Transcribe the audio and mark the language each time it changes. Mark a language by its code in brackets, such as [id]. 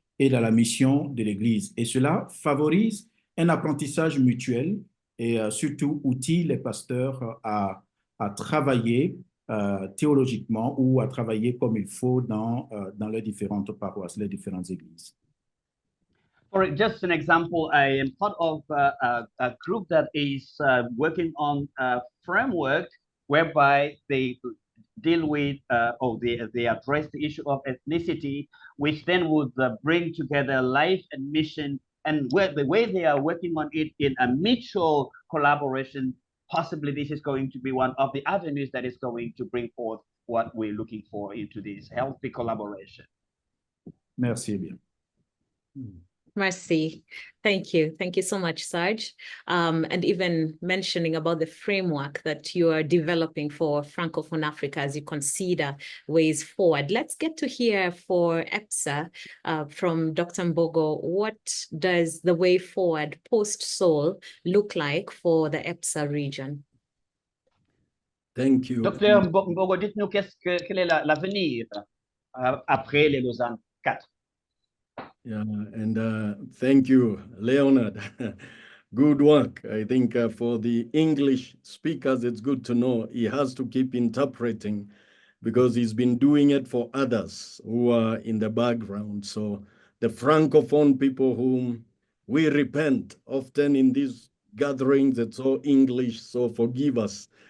[fr] et dans la mission de l'Église. Et cela favorise un apprentissage mutuel et surtout outille les pasteurs à travailler théologiquement ou à travailler comme il faut dans les différentes paroisses, les différentes églises. [en] For just an example, I am part of a group that is working on a framework whereby they deal with or they address the issue of ethnicity, which then would bring together life and mission, and the way they are working on it in a mutual collaboration. Possibly this is going to be one of the avenues that is going to bring forth what we're looking for into this healthy collaboration. [fr] Merci bien. Merci. [en] Thank you. Thank you so much, Sarge. And even mentioning about the framework that you are developing for Francophone Africa as you consider ways forward. Let's get to hear for EPSA from Dr. Mbogo. What does the way forward post-Seoul look like for the EPSA region? Thank you. [fr] Docteur Mbogo, dites-nous quel est l'avenir après les Lausanne 4? [en] Yeah, and thank you, Leonard. Good work. I think for the English speakers, it's good to know he has to keep interpreting because he's been doing it for others who are in the background. So the Francophone people whom we repent often in these gatherings, it's all English, so forgive us.